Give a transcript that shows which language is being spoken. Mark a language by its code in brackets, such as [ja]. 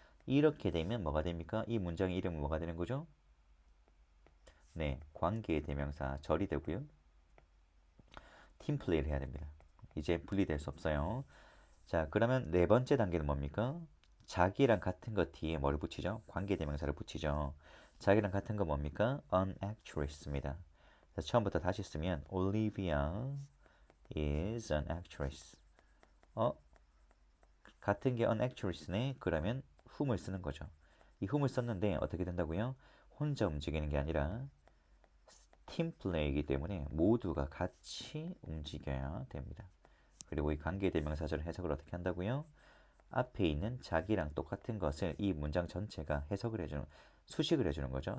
[ko] 이렇게 되면 뭐가 됩니까? 이 문장의 이름은 뭐가 되는 거죠? 네, 관계 대명사 절이 되고요. 팀플레이를 해야 됩니다. 이제 분리될 수 없어요. 자, 그러면 네 번째 단계는 뭡니까? 자기랑 같은 것 뒤에 뭘 붙이죠? 관계 대명사를 붙이죠. 자기랑 같은 거 뭡니까? [en] an actress입니다. [ko] 처음부터 다시 쓰면 [en] Olivia is an actress. [ko] 같은 게 an actress네. 그러면 whom을 쓰는 거죠. 이 whom을 썼는데 어떻게 된다고요? 혼자 움직이는 게 아니라 팀 플레이이기 때문에 모두가 같이 움직여야 됩니다. 그리고 이 관계대명사절 해석을 어떻게 한다고요? 앞에 있는 자기랑 똑같은 것을 이 문장 전체가 해석을 해주는, 수식을 해주는 거죠.